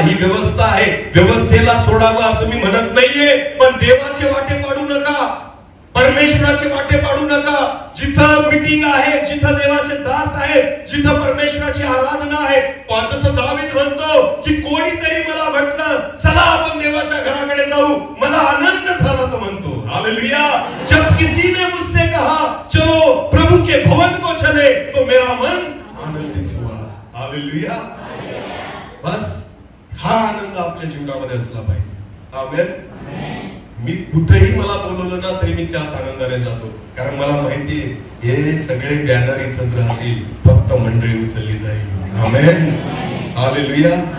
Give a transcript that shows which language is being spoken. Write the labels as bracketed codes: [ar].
[mr] ही व्यवस्था आहे. व्यवस्थेला सोडावं असं मी म्हणत नाहीये, पण देवाचे वाटे पाडू नका, परमेश्वराचे वाटे पाडू नका. जिथं मीटिंग आहे, जिथं देवाचे दास आहेत, जिथं परमेश्वराची आराधना आहे, जसं दावीद म्हणतो की कोणीतरी मला म्हटलं चला आपण देवाच्या घराकडे जाऊ, मला आनंद झाला तो म्हणतो. हालेलुया. [hi] जब किसी ने मुझसे कहा चलो प्रभु के भवन को चले, तो मेरा मन आनंदित हुआ. [mr] हालेलुया. बस हा आनंद आपल्या जीवनामध्ये असला पाहिजे. आमेन. मी कुठेही मला बोलवलं ना तरी मी त्याच आनंदाने जातो, कारण मला माहिती हे सगळे बॅनर इथंच राहतील, फक्त मंडळी उचलली जाईल. आमेन. हालेलुया.